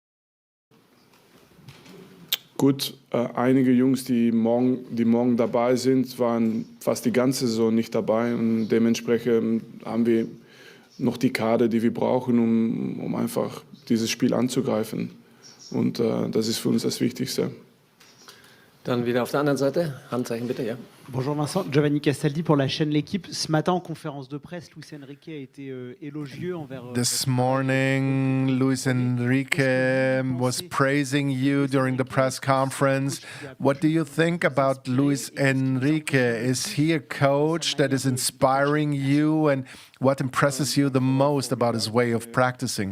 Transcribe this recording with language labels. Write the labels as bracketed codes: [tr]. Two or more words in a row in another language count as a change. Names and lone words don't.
[de] Gut, einige Jungs, die morgen dabei sind, waren fast die ganze Saison nicht dabei und dementsprechend haben wir noch die Kader, die wir brauchen, um einfach dieses Spiel anzugreifen. Und das ist für uns das Wichtigste. Dann wieder auf der anderen Seite. Handzeichen bitte, ja. [fr] Bonjour Vincent, Giovanni Castaldi pour la chaîne L'Équipe. Ce matin en conférence de presse, Luis Enrique a été élogieux envers. [en] This morning, Luis Enrique was praising you during the press conference. What do you think about Luis Enrique? Is he a coach that is inspiring you? And what impresses you the most about his way of practicing?